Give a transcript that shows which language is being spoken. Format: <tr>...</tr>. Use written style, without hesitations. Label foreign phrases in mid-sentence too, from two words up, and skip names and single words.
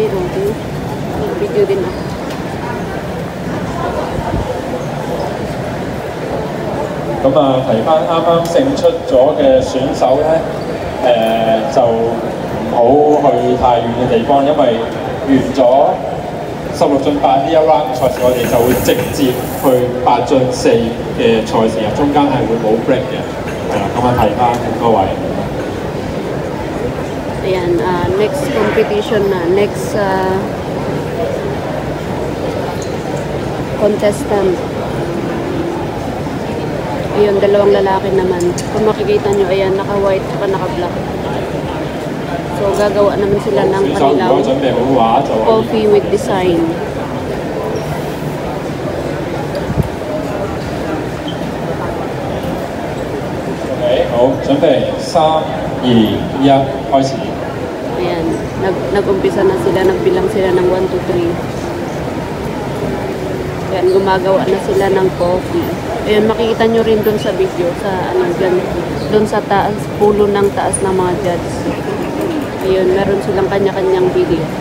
<tl>Okay. Mag-video din ako.</tl> <yue>咁啊，提翻啱啱勝出咗嘅選手咧，就唔好去太遠嘅地方，因為完咗16進8呢一 round 賽事，我哋就會直接去8進4嘅賽事啊，中間係會冇 break 嘅，係啦，咁啊提翻各位。</yue> <tl>Ayan,</tl> <en>next competition</en> <tl>na,</tl> <en>next contestant.</en> <tl>Ayun, dalawang lalaki naman. Kung makikita nyo, ayan, naka-white at naka-black. So, gagawa naman sila ng kanilang</tl> <en>coffee with design.</en> <yue>Okay, 好，準備3、2、1，開始。</yue> <tl>Ayan, nag-umpisa na sila, nagbilang sila ng 1, 2, 3. Ayan, gumagawa na sila ng coffee. Ayan, makikita nyo rin dun sa video, sa ano dyan, dun sa taas, pulo ng taas ng mga judge. Ayun, meron silang kanya-kanyang video.</tl>